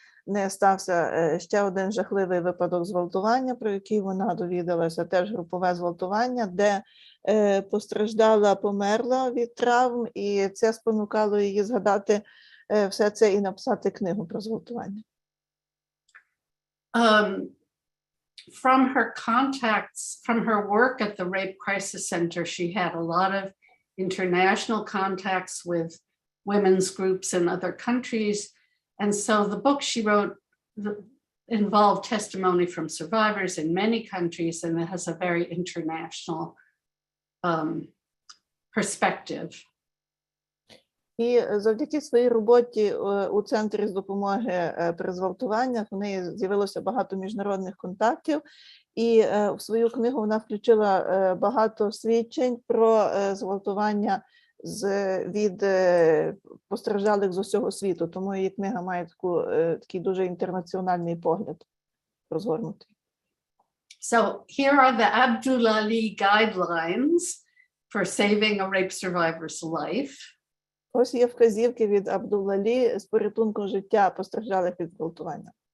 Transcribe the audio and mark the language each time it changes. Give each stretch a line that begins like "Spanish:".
Ukrainian: не стався ще один жахливий випадок зґвалтування, про який вона довідалася, теж групове зґвалтування, де постраждала померла від травм, і це спонукало її згадати все це і написати книгу про зґвалтування.
English: From her contacts, from her work at the Rape Crisis Center, she had a lot of international contacts with women's groups in other countries. And so the book she wrote involved testimony from survivors in many countries, and it has a very international perspective.
Ukrainian: І завдяки своїй роботі у Центрі з допомоги при зґвалтуваннях в неї з'явилося багато міжнародних контактів, і в свою книгу вона включила багато свідчень про зґвалтування від постраждалих з усього світу, тому її книга має такий дуже інтернаціональний погляд розгорнутий.
English: So here are the Abdullahi guidelines for saving a rape survivor's life.
Ukrainian: Ось є вказівки від Абдуллалі з порятунку життя постраждалих від зґвалтування.